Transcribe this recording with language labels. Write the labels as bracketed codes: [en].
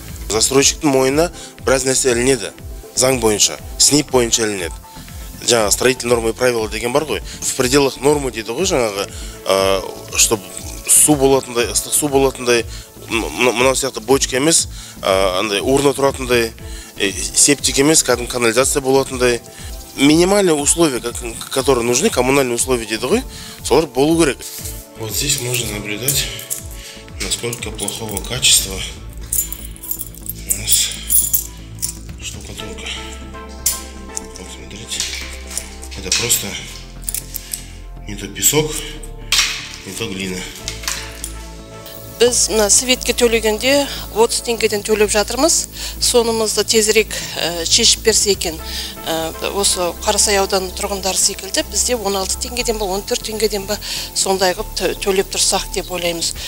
[kk] Застройщиктің мойнына біраз нәрсе ілінеді. Заң бойынша, СНИП бойынша ілінеді. Жаңағы [ru] строительные нормы и правила [kk] деген бар ғой. [ru] В пределах нормы [kk] дейді ғой жаңағы, [ru] чтобы [kk] су болатындай, ыстық су болатындай, мынау сияқты бочка емес, урна тұратындай, септик емес, кәдімгі канализация болатындай. [ru] Минимальные условия, которые нужны, коммунальные условия [kk] дейді ғой, солар болу керек. [ru] Вот здесь можно наблюдать, насколько плохого качества у нас штукатурка. Вот смотрите, это просто не то песок, не то глина. [kk] Біз светке төлегенде 30 теңгеден төлеп жатырмыз. Сонымызды тезірек шешіп берсе екен. Осы Қарасай ауданының тұрғындары секілді бізде 16 теңгеден ба, 14 теңгеден ба сондай қып төлеп тұрсақ деп ойлаймыз.